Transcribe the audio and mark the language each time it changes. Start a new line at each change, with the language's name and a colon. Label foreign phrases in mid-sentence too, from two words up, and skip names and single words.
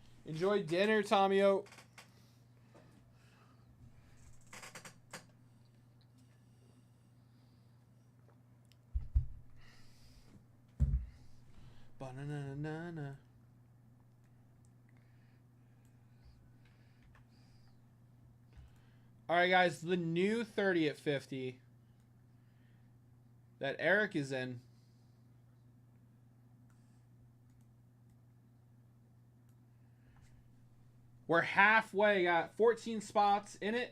English: Enjoy dinner, Tomio. Ba-na-na-na-na. All right, guys, the new 30 at 50 that Eric is in. We're halfway, got 14 spots in it.